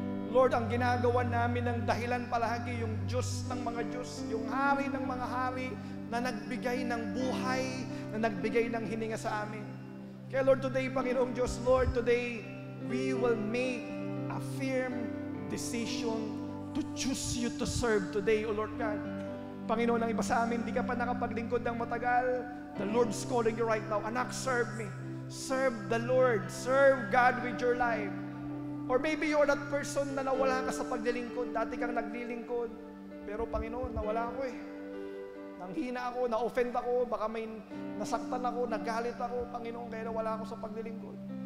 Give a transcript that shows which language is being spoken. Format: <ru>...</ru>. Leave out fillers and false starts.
<tl>Lord, ang ginagawa namin ng dahilan palagi, yung Diyos ng mga Diyos, yung hari ng mga hari, na nagbigay ng buhay, na nagbigay ng hininga sa amin.</tl> <en>Kaya Lord, today, Panginoong Diyos, Lord, today, we will make a firm decision to choose you to serve today, O Lord God.</en> <tl>Panginoon, ang iba sa amin, di ka pa nakapaglingkod ng matagal.</tl> <en>The Lord's calling you right now. Anak, serve me. Serve the Lord. Serve God with your life. Or maybe you're that person</en> <tl>na nawala ka sa paglilingkod. Dati kang naglilingkod. Pero Panginoon, nawala ako eh. Nanghina ako, na-offend ako, baka may nasaktan ako, nagalit ako, Panginoon, kaya nawala ako sa paglilingkod.</tl>